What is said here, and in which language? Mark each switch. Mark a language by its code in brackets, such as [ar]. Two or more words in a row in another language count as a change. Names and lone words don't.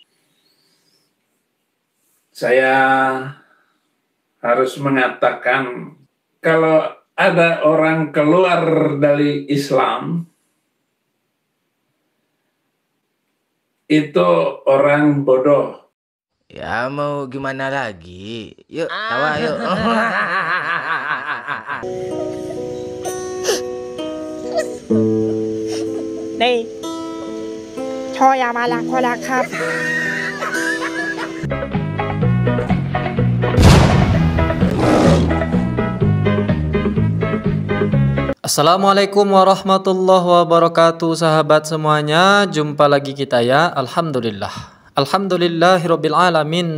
[id] Saya harus mengatakan kalau ada orang keluar dari Islam itu orang bodoh. Ya mau gimana lagi? Yuk tawa yuk. Nih, ช่อยามาลักพอลักครับ [ar] السلام عليكم ورحمة الله وبركاته, [id] sahabat semuanya. Jumpa lagi kita ya. [ar] الحمد لله رب العالمين.